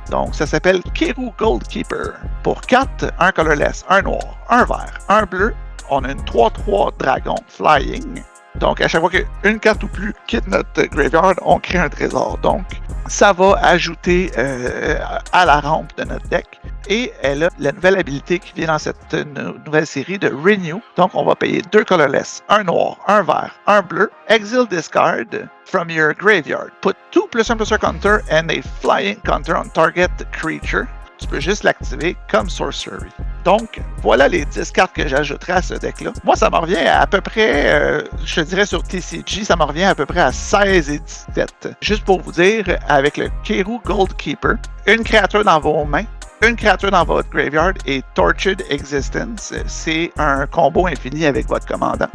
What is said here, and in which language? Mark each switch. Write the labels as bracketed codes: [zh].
[fr] Donc ça s'appelle Keru Goldkeeper. Pour 4, un colorless, un noir, un vert, un bleu, on a une 3/3 dragon flying. Donc, à chaque fois qu'une carte ou plus quitte notre graveyard, on crée un trésor. Donc, ça va ajouter à la rampe de notre deck. Et elle a la nouvelle habilité qui vient dans cette nouvelle série de Renew. Donc, on va payer 2 colorless, un noir, un vert, un bleu. [en] Exile discard from your graveyard. Put 2 +1/+1 counter and a flying counter on target creature. [fr] Tu peux juste l'activer comme sorcery. Donc, voilà les 10 cartes que j'ajouterai à ce deck-là. Moi, ça me revient à peu près, je dirais sur TCG, ça me revient à peu près à 16 et 17. Juste pour vous dire, avec le Keru Goldkeeper, une créature dans vos mains, une créature dans votre graveyard et Tortured Existence, c'est un combo infini avec votre commandant.